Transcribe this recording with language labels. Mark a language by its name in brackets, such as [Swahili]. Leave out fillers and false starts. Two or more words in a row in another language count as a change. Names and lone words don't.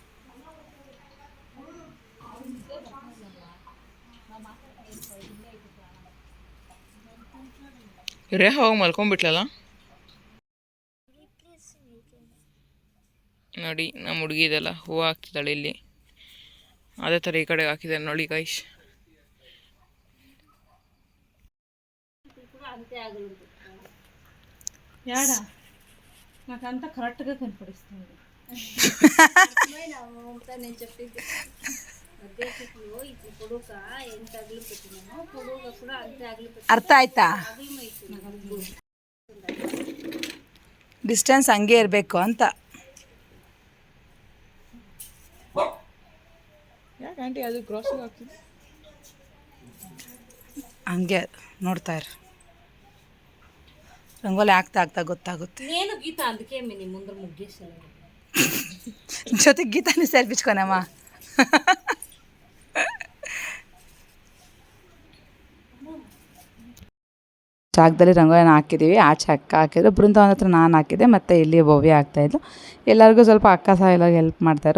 [Kannada] ಇವರೇ ಹೋಗಿ ಮಲ್ಕೊಂಡ್ಬಿಟ್ಲಲ್ಲ ನೋಡಿ. ನಮ್ಮ ಹುಡುಗಿದೆಲ್ಲ ಹೂವು ಹಾಕ್ತಿದ್ದಾಳೆ ಇಲ್ಲಿ, ಅದೇ ಥರ ಈ ಕಡೆಗೆ ಹಾಕಿದ್ದಾರೆ ನೋಡಿ ಗೈಶ್. [Telugu] నాకంతా కరెక్ట్గా కనపడిస్తుంది. నేను చెప్పింది ఎంత అగులు పెట్టినామో పొడుగా కూడా అంతే అగులు [Kannada] ಅರ್ಥ ಆಯ್ತಾ? ಡಿಸ್ಟೆನ್ಸ್ ಹಂಗೆ ಇರಬೇಕು ಅಂತ. ಯಾಕೆ ಆಂಟಿ ಅದು ಕ್ರಾಸಿಂಗ್ ಆಗ್ತಿದೆ? ಹಂಗೆ ನೋಡ್ತಾ ಇರು, ರಂಗೋಲಿ ಆಗ್ತಾ ಆಗ್ತಾ ಗೊತ್ತಾಗುತ್ತೆ. [Telugu] నేను గీత అందుకే నీ ముందర ముగ్గేసాను. [Kannada] ಜೊತೆಗೆ ಗೀತಾನು ಸೇರ್ಪಿಚ್ಕೊನಮ್ಮ. ಜಾಗದಲ್ಲಿ ರಂಗೋಲಿನ ಹಾಕಿದ್ದೀವಿ. ಆಚೆ ಅಕ್ಕ ಹಾಕಿದ್ರು, ಬೃಂದಾವನ ಹತ್ರ ನಾನು ಹಾಕಿದ್ದೆ, ಮತ್ತು ಇಲ್ಲಿ ಭವ್ಯ ಹಾಕ್ತಾಯಿದ್ಲು. ಎಲ್ಲರಿಗೂ ಸ್ವಲ್ಪ ಅಕ್ಕ ಸಹ ಎಲ್ಲ ಹೆಲ್ಪ್ ಮಾಡ್ತಾಯಿದ್ರು.